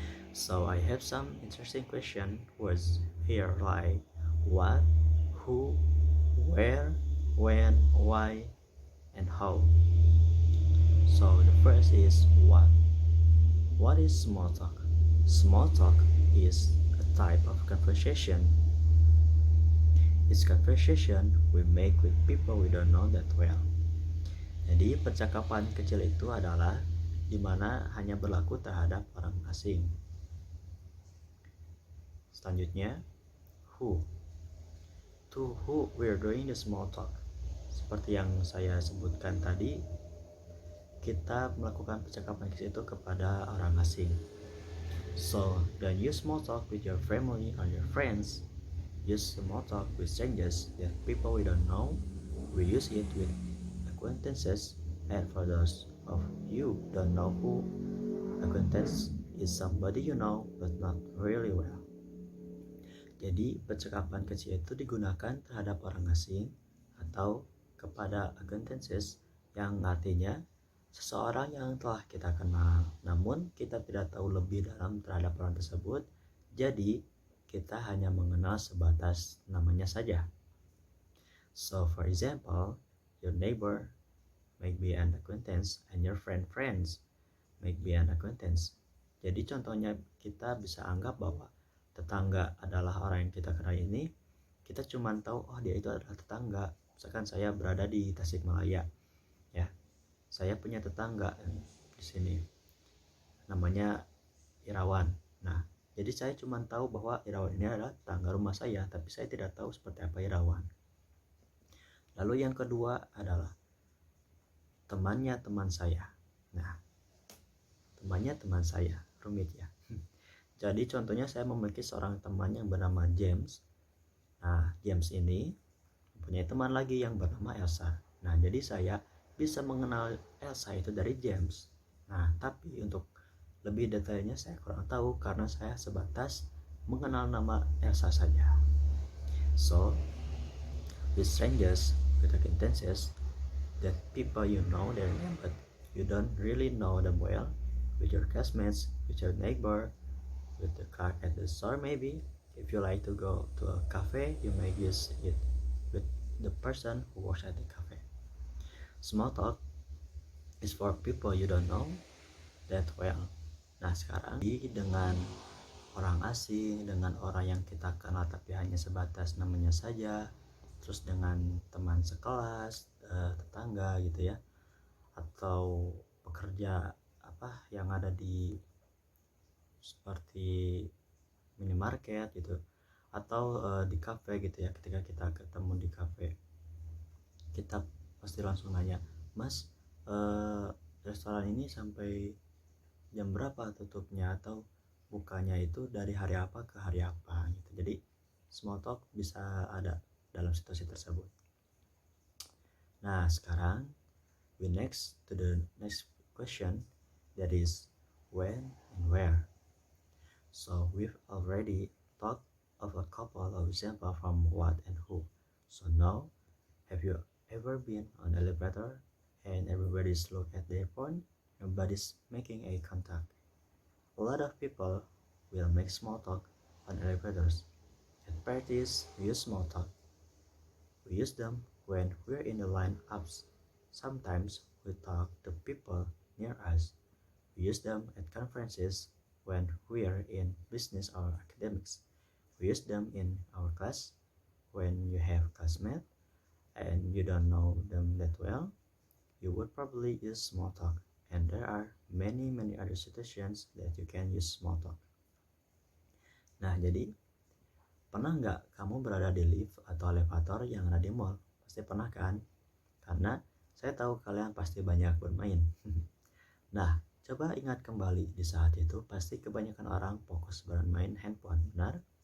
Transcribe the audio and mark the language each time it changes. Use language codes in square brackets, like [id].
[en] So I have some interesting question words here like what, who, where, when, why, and how. So the first is what. What is small talk? Small talk is a type of conversation. It's conversation we make with people we don't know that well. [id] Jadi percakapan kecil itu adalah dimana hanya berlaku terhadap orang asing. Selanjutnya, who. [en] To who we're doing the small talk. [id] Seperti yang saya sebutkan tadi, kita melakukan percakapan kecil itu kepada orang asing. [en] So, don't use small talk with your family or your friends. Use small talk with strangers, that people we don't know. We use it with acquaintances, and for those of you don't know who, acquaintance is somebody you know but not really well. [id] Jadi, percakapan kecil itu digunakan terhadap orang asing atau kepada acquaintances, yang artinya seseorang yang telah kita kenal, namun kita tidak tahu lebih dalam terhadap orang tersebut, jadi kita hanya mengenal sebatas namanya saja. [en] So for example, your neighbor may be an acquaintance and your friends may be an acquaintance. [id] Jadi contohnya kita bisa anggap bahwa tetangga adalah orang yang kita kenal ini, kita cuma tahu oh dia itu adalah tetangga. Misalkan saya berada di Tasikmalaya, ya. Saya punya tetangga di sini, namanya Irawan. Nah, jadi saya cuma tahu bahwa Irawan ini adalah tetangga rumah saya, tapi saya tidak tahu seperti apa Irawan. Lalu yang kedua adalah temannya teman saya. Nah, temannya teman saya, rumit ya. Jadi contohnya saya memiliki seorang teman yang bernama James. Nah, James ini mempunyai teman lagi yang bernama Elsa. Nah, jadi saya bisa mengenal Elsa itu dari James. Nah, tapi untuk lebih detailnya saya kurang tahu karena saya sebatas mengenal nama Elsa saja. [en] So, with strangers, with acquaintances, that people you know their name but you don't really know them well, with your classmates, with your neighbor, with the car at the store maybe. If you like to go to a cafe, you may use it with the person who works at the cafe. Small talk is for people you don't know that well. [id] Nah, sekarang dengan orang asing, dengan orang yang kita kenal tapi hanya sebatas namanya saja, terus dengan teman sekelas, tetangga gitu ya, atau pekerja yang ada di seperti minimarket gitu, atau di kafe gitu ya. Ketika kita ketemu di kafe, kita pasti langsung nanya, mas, restoran ini sampai jam berapa tutupnya, atau bukanya itu dari hari apa ke hari apa gitu. Jadi small talk bisa ada dalam situasi tersebut. Nah, sekarang [en] we next to the next question, that is when and where. So we've already talked of a couple of examples from what and who. So now, have you ever been on an elevator and everybody's look at their phone, nobody's making a contact? A lot of people will make small talk on elevators. At parties, we use small talk. We use them when we're in the line-ups. Sometimes we talk to people near us. We use them at conferences when we're in business or academics. We use them in our class when you have classmates, and you don't know them that well, you would probably use small talk. And there are many other situations that you can use small talk. [id] Nah, jadi pernah nggak kamu berada di lift atau elevator yang ada di mall? Pasti pernah kan? Karena saya tahu kalian pasti banyak bermain. Nah, coba ingat kembali di saat itu pasti kebanyakan orang fokus bermain handphone, benar?